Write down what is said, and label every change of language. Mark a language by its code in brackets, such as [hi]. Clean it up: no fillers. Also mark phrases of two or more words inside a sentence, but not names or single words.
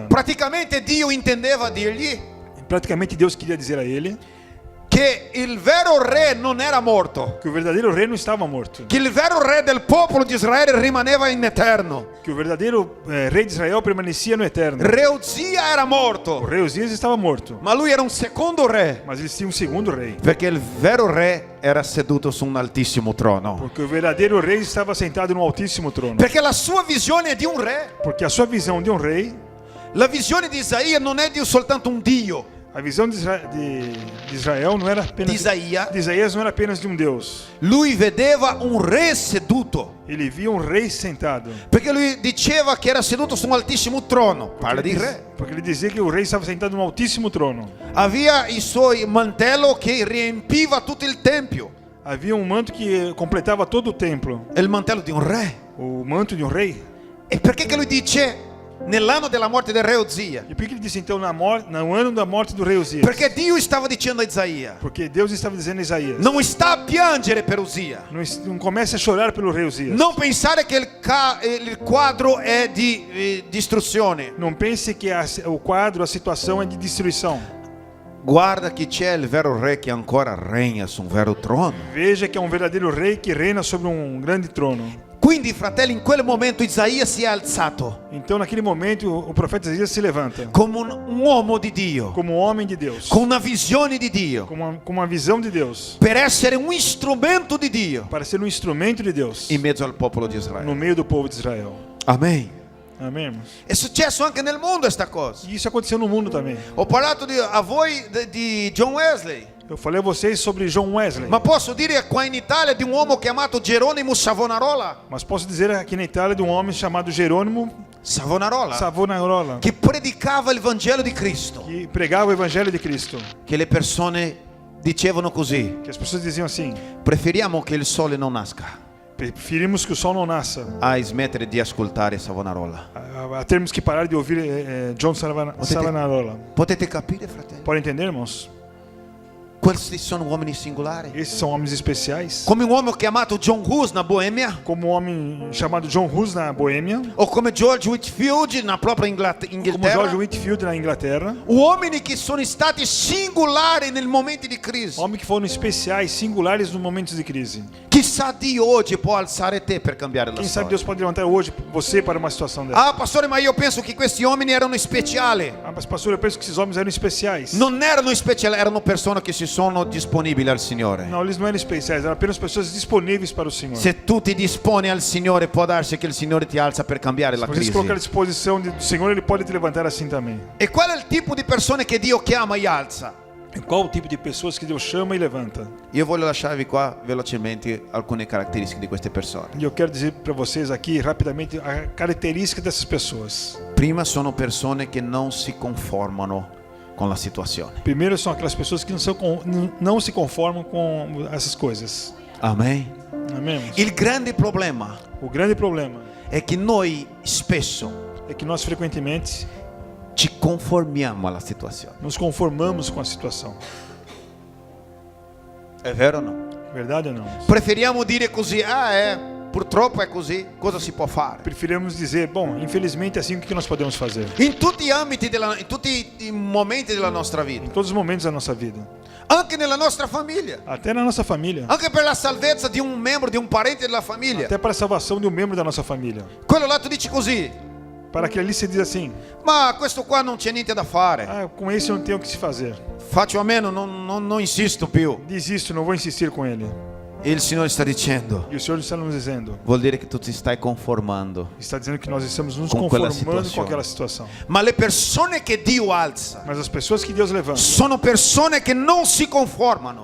[it] Praticamente Dio intendeva dirgli [pt] Praticamente Deus queria dizer a ele [it] che il vero re non era morto, [pt] que o verdadeiro rei não estava morto. [it] che il vero re del popolo di Israele rimaneva in eterno. [pt] Que o verdadeiro rei de Israel permanecia no eterno. [it] Re Uzia era [pt] O [it] morto, [pt] rei Uzias estava morto, [it] ma lui era un secondo re, [pt] mas eles tinham um segundo rei. [it] perché il vero re era seduto su un altissimo trono. [pt] Porque o verdadeiro rei estava sentado no altíssimo trono. [it] Perché la sua visione è di un re. [pt] Porque a sua visão de um rei, [it] La visione di Isaia non è di soltanto un Dio. [pt] a visão de Israel não era apenas De Isaías não era apenas de um Deus. [it] Lui vedeva un re seduto, [pt] Ele via um rei sentado. [it] perché lui diceva che era seduto su un altissimo trono. Parla di re. [pt] Porque ele dizia que o rei estava sentado no altíssimo trono. [it] Aveva i suoi mantello che riempiva tutto il tempio. [pt] Havia um manto que completava todo o templo. [it] È il mantello di un re. [pt] O manto de um rei. [it] E perché che lui dice nell'anno della morte del re Uzia? [pt] E por que ele disse então no ano da morte do rei Uzias? [it] Perché Dio stava dicendo a Isaia: [pt] Porque Deus estava dizendo a Isaías: [it] non sta a piangere per Uzia. [pt] não comece a chorar pelo rei Uzias. [it] Non pensare che il quadro è di distruzione. [pt] Não pense que o quadro, a situação é de destruição. [it] Guarda che c'è il vero re che ancora regna su un vero trono. [pt] Veja que é um verdadeiro rei que reina sobre um grande trono. [it] Quindi, fratelli, in quel momento Isaia si è alzato [pt] Então, naquele momento, o profeta Isaías se levanta [it] come un uomo di Dio, [pt] como um homem de Deus, [it] con una visione di Dio, [pt] com uma visão de Deus, [it] per essere un strumento di Dio [pt] para ser um instrumento de Deus [it] in mezzo al popolo di [pt] no [it] Israele. [pt] meio do povo de Israel. [it] Amen. [pt] Amém, irmãos? [it] È successo anche nel mondo questa cosa. [pt] E isso aconteceu no mundo também. [it] Ho parlato a voi di John Wesley, [pt] Eu falei a vocês sobre John Wesley, [it] ma posso dire qua in Italia di un uomo chiamato Geronimo Savonarola. [pt] mas posso dizer aqui na Itália de um homem chamado Jerônimo Savonarola, [it] Che predicava il Vangelo di Cristo. [pt] que pregava o evangelho de Cristo. [it] Che le persone dicevano così: [pt] Que as pessoas diziam assim: [it] preferiamo che il sole non nasca [pt] preferimos que o sol não nasça, [it] a smettere di ascoltare Savonarola. [pt] a termos que parar de ouvir John Savonarola. [it] Potete capire, fratelli? [pt] Pode entender, irmãos? [it] Questi sono uomini singolari. [pt] Esses são homens especiais. [it] Come un uomo chiamato John Hus na Boemia, [pt] Como um homem chamado John Hus na Boêmia, [it] o come George Whitefield [pt] na própria como George [it] Inghilterra. [pt] Whitefield na Inglaterra. [it] Uomini che sono stati singolari nei momenti di crisi. [pt] Homens que foram especiais, singulares nos momentos de crise. [it] Chissà Dio oggi può alzare te per cambiare la [pt] Quem sabe [it] storia. [pt] Deus pode levantar hoje você para uma situação dessa. [it] Ah, pastore, ma io penso che questi uomini erano speciali. [pt] Mas pastor, eu penso que esses homens eram especiais. [it] Non erano speciali, erano persone che si sono disponibili al Signore. [pt] Não, eles não eram especiais, eram apenas pessoas disponíveis para o Senhor. [it] Se tu ti disponi al Signore, può darsi che il Signore ti alza per cambiare la [pt] Se você se [it] crisi. [pt] colocar à disposição do Senhor, Ele pode te levantar assim também. [it] E qual è il tipo di persone che Dio chiama e alza? [pt] E qual o tipo de pessoas que Deus chama e levanta? [it] Io voglio lasciarvi qua velocemente alcune caratteristiche di queste persone. [pt] E eu quero dizer para vocês aqui rapidamente a característica dessas pessoas. [it] Prima sono persone che non si conformano con la situazione. [pt] Primeiro são aquelas pessoas que não se conformam com essas coisas. [it] Amen. [pt] Amém? [it] Il grande problema [pt] O grande problema [it] è che noi spesso [pt] é que nós frequentemente [it] ci conformiamo alla situazione. [pt] nos conformamos com a situação. [it] È vero o no? [pt] Verdade ou não? [it] Preferiamo dire così, purtroppo è così, cosa si può fare? [pt] Preferimos dizer, bom, infelizmente é assim, o que nós podemos fazer? [it] In tutti gli ambiti, in tutti i momenti della nostra vita, [pt] Em todos os momentos da nossa vida. [it] anche nella nostra famiglia, [pt] Até na nossa família. [it] anche per la salvezza di un membro, di un parente della famiglia. [pt] Até para a salvação de um membro da nossa família. [it] Quello là tu dici così, [pt] Para que ali se diz assim, [it] ma questo qua non c'è niente da fare, [pt] com esse não tem o que se fazer. [it] faccio a meno, non insisto più. [pt] Desisto, não vou insistir com ele. [it] E il Signore sta dicendo, [pt] E o Senhor está nos dizendo, [it] vuol dire che tu ti stai conformando. [pt] está dizendo que nós estamos nos Com aquela conformando com situação. aquela situação. [it] Ma le persone che Dio alza [pt] Mas as pessoas que Deus levanta [it] sono persone che non si conformano.